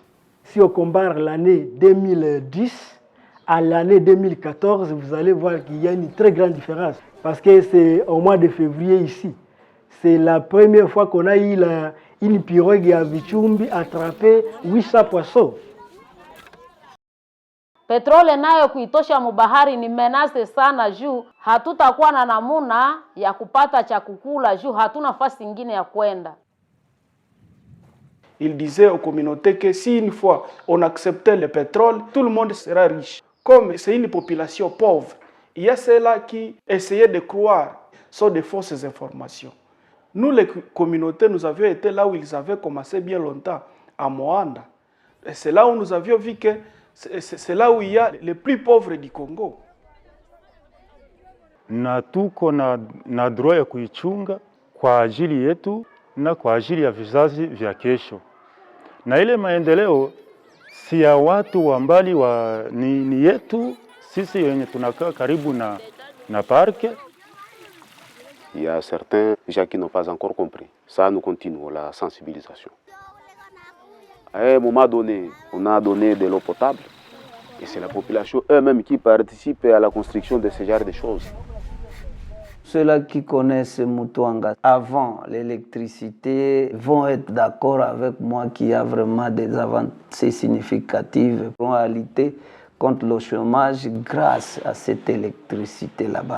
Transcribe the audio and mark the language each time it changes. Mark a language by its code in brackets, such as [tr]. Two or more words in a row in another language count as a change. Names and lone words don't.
[fr] Si on compare l'année 2010 à l'année 2014, vous allez voir qu'il y a une très grande différence. Parce que c'est au mois de février ici. C'est la première fois qu'on a eu une pirogue à Vichumbi attrapé 800 poissons. [sw] Petroli nayo kuitosha mubahari ni menase sana juu hatutakuwa na namuna ya kupata cha kukula juu hatuna nafasi nyingine ya kwenda. [fr] Il disait aux communautés que si une fois on acceptait le pétrole, tout le monde sera riche. Comme c'est une population pauvre, il y a ceux-là qui essayaient de croire sur de fausses informations. Nous, les communautés, nous avions été là où ils avaient commencé bien longtemps, à Moanda. Et c'est là où nous avions vu que c'est là où il y a les plus pauvres du Congo. [sw] Na tuko na droit ya kuichunga kwa ajili yetu na kwa ajili ya vizazi vya kesho. Na ile maendeleo si ya watu wa mbali, ni yetu sisi wenye tunakaa karibu na parke. [fr] Il y a certains gens qui n'ont pas encore compris. Ça, nous continuons la sensibilisation. À un moment donné, on a donné de l'eau potable et c'est la population eux-mêmes qui participe à la construction de ce genre de choses. Ceux-là qui connaissent Mutuanga avant l'électricité vont être d'accord avec moi qu'il y a vraiment des avancées significatives pour lutter contre le chômage grâce à cette électricité là-bas.